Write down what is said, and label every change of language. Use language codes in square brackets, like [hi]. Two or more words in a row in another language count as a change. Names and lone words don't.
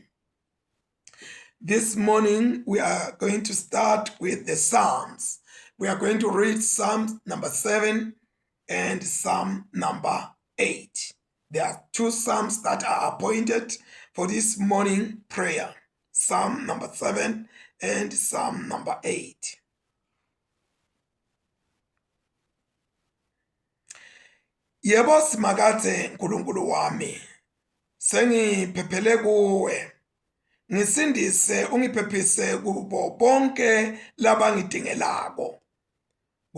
[en] This morning we are going to start with the Psalms. We are going to read Psalm number 7 and Psalm number 8. There are two Psalms that are appointed for this morning prayer. Psalm number 7 and Psalm number 8. [ss] Yebo simakathe nkulunkulu wami, sengiphephele kuwe. Ngisindise ungiphephise kubo bonke labangidingelako.